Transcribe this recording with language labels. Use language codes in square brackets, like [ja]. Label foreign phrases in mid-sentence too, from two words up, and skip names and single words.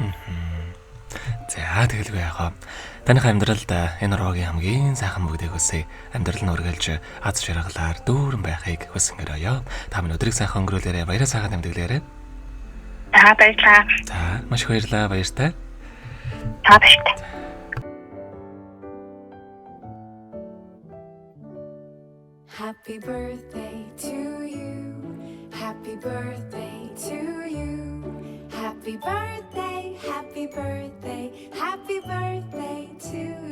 [mn] За тэгэлгүй яхаа. Таних амьдралд энэ роогийн хамгийн сайхан бүгдийг хүсье. Амьдрал нь үргэлж аз жаргалаар дүүрэн байхыг хүсэнгэрөөё. Та минь өдрийг сайхан өнгөрүүлээрэй. Баяраа сайхан тэмдэглээрэй. За баярлалаа. За маш их баярлалаа. Баяртай. За баяртай. [en] Happy birthday to you. Happy birthday to you. Happy birthday, happy birthday, happy birthday to